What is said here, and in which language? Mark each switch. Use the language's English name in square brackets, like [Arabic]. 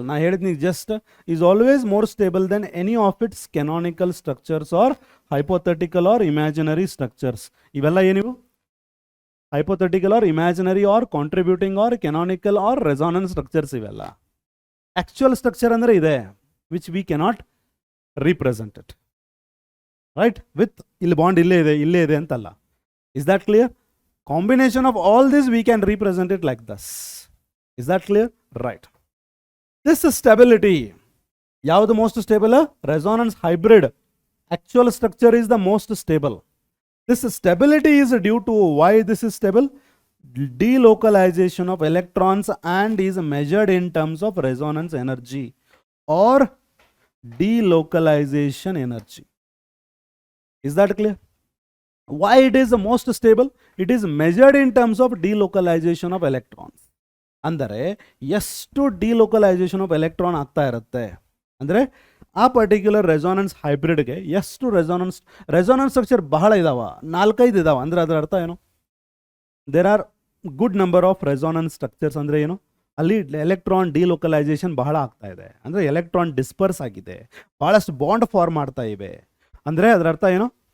[Kannada] ನಾ ಹೇಳಿದ್ನಿ [English] Just, is always more stable than any of its canonical structures or hypothetical or imaginary structures. [Kannada] ಇವೆಲ್ಲ ಏನಿವು? [English] Hypothetical or imaginary or contributing or canonical or resonance structures. [Kannada] ಇವೆಲ್ಲ actual structure ಅಂದರೆ ಇದೆ, [English] which we cannot represent it, [Kannada] right? With ಇಲ್ಲಿ bond ಇಲ್ಲೇ ಇದೆ ಅಂತಲ್ಲ. [English] Is that clear? Combination of all this we can represent it like this. Is that clear? Right. This stability, ಯಾವುದು most stable? Resonance hybrid. Actual structure is the most stable. This stability is due to why this is stable? Delocalization of electrons and is measured in terms of resonance energy or delocalization energy. Is that clear? Why it is the most stable? It is measured in terms of delocalization of electrons. [Kannada] ಅಂದರೆ ಎಷ್ಟು delocalisation of electron ಆಗ್ತಾ ಇರುತ್ತೆ ಅಂದರೆ ಆ particular resonance ಹೈಬ್ರಿಡ್ಗೆ ಎಷ್ಟು resonance structure ಬಹಳ ಇದಾವ, 4-5 ಇದಾವ ಅಂದರೆ ಅದರ ಅರ್ಥ ಏನು? [English] There are good number of resonance structures. [Kannada] ಅಂದರೆ ಏನು? ಅಲ್ಲಿ ಎಲೆಕ್ಟ್ರಾನ್ ಡಿಲೋಕಲೈಸೇಷನ್ ಬಹಳ ಆಗ್ತಾ ಇದೆ, ಅಂದರೆ ಎಲೆಕ್ಟ್ರಾನ್ ಡಿಸ್ಪರ್ಸ್ ಆಗಿದೆ, ಬಹಳಷ್ಟು ಬಾಂಡ್ ಫಾರ್ಮ್ ಮಾಡ್ತಾ ಇವೆ. ಅಂದರೆ ಅದರ ಅರ್ಥ ಏನು?